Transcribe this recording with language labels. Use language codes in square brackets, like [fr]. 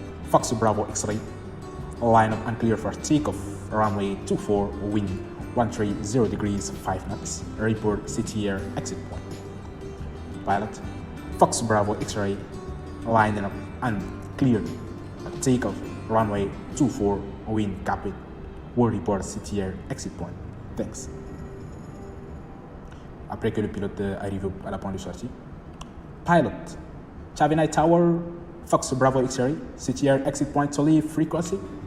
[en] Fox Bravo X-Ray, line up and clear for takeoff, runway 24, wind 130 degrees 5 knots, report CTR exit point. Pilot. Fox Bravo X-Ray, line up and clear for takeoff, runway 24, wind capit, will report CTR exit point. Thanks. [fr] Après que le pilote arrive à la pointe de sortie. [en] Pilot. Chavenay Tower, Fox Bravo X-Ray, CTR exit point to leave frequency.